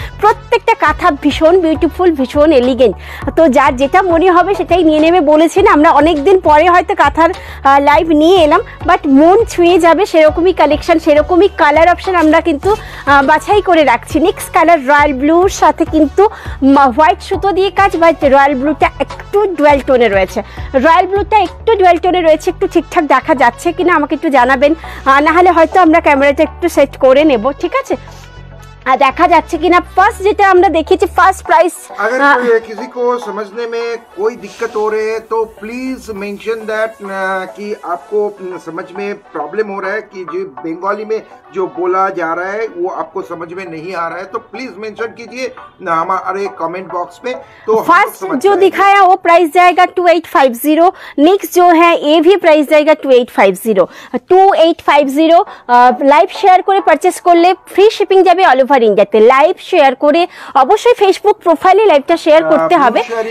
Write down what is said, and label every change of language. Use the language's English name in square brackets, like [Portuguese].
[Bangla] প্রত্যেকটা কাঁথা ভীষণ বিউটিফুল, ভীষণ এলিগেন্ট। তো যার যেটা মনে হবে সেটাই নিয়ে নেবে, বলেছি না আমরা অনেকদিন পরে হয়তো কাঁথার লাইভ নিয়ে এলাম, বাট মন ছুঁয়ে যাবে সেরকমই কালেকশন, সেরকমই কালার অপশন আমরা কিন্তু বাছাই করে রাখছি। নেক্সট কালার রয়্যাল ব্লুর সাথে কিন্তু হোয়াইট সুতো দিয়ে কাজ, বাট রয়্যাল ব্লুটা একটু ডুয়াল টোনে রয়েছে, একটু ঠিকঠাক দেখা যাচ্ছে কিনা আমাকে একটু জানাবেন, না হলে হয়তো আমরা ক্যামেরাটা একটু সেট করে নেব, ঠিক আছে? देखा जाच्छे कि ना [Hindi] फर्स्ट जेटा हमने देखी थी फर्स्ट प्राइस। अगर किसी को समझने में कोई दिक्कत हो रही है तो प्लीज मेंशन दैट कि आपको समझ में प्रॉब्लम हो रहा है, कि जो बंगाली में जो बोला जा रहा है वो आपको समझ में नहीं आ रहा है, तो प्लीज मेंशन कीजिए हमारे कमेंट बॉक्स में। तो फर्स्ट जो दिखाया वो प्राइस जाएगा 2850। नेक्स्ट जो है ये भी प्राइस जाएगा 2850। [Bangla] लाइव शेयर করে পারচেজ করলে ফ্রি শিপিং যাবে অল ওভার ইন্ডিয়াতে। লাইভ শেয়ার করে অবশ্যই ফেসবুক প্রোফাইলে লাইভটা শেয়ার করতে হবে।